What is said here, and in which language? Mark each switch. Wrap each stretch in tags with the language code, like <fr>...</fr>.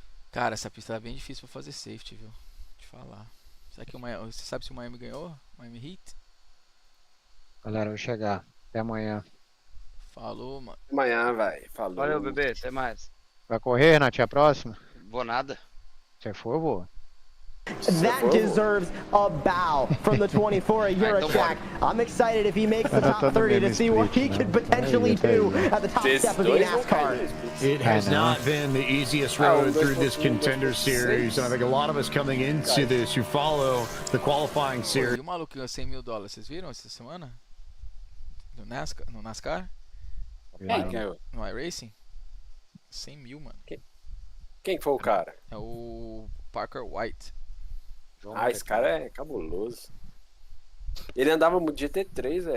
<pt>Cara, essa pista tá bem difícil pra fazer safety, viu? Te falar. Será que você sabe se o Miami ganhou? Miami Heat? Galera, eu vou chegar. Até amanhã. Falou, mano. Amanhã, velho. Falou. Valeu, bebê. Até mais. Vai correr, Nath, a próxima? Vou nada. Se for, eu vou.</pt> <en>That deserves a bow from the 24 at Eurotrack. I'm excited if he makes the top 30 to see what he could potentially do at the top step of the NASCAR. It has not been the easiest road through this contender series, and I think a lot of us coming into this who follow the qualifying</en> <pt>Pô,</pt> <en>series.</en> <pt>e o maluco ganhou $100 mil, vocês viram essa semana? No NASCAR? Quem ganhou? No iRacing? 100 mil, mano. Quem foi o cara? É o Parker White. Esse cara é cabuloso. Ele andava no GT3, velho.</pt>